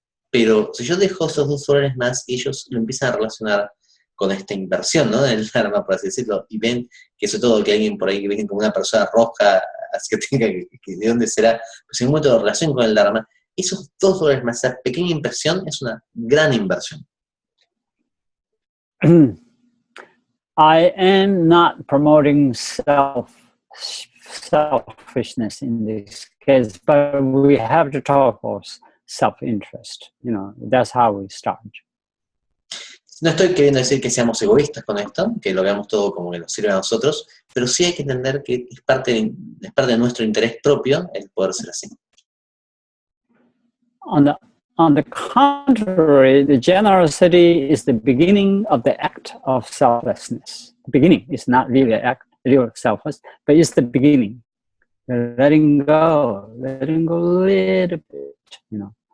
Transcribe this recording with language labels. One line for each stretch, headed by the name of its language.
Spanish: Pero si yo dejo esos $2 más, ellos lo empiezan a relacionar con esta inversión, ¿no? Del Dharma, por así decirlo, y ven que eso todo, que alguien por ahí que viene como una persona roja, así que tenga que de dónde será, pues en un momento de relación con el Dharma, esos $2 más, esa pequeña inversión, es una gran inversión.
English: I am not promoting selfishness in this case, but we have to talk about self-interest. You know, that's how we start.
Spanish: No estoy queriendo decir que seamos egoístas con esto, que lo veamos todo como que nos sirve a nosotros, pero sí hay que entender que es parte de nuestro interés propio el poder ser así.
English: On the contrary, the generosity is the beginning of the act of selflessness. The beginning is not really an act, real selfless, but it's the beginning. Letting go a little bit, you know.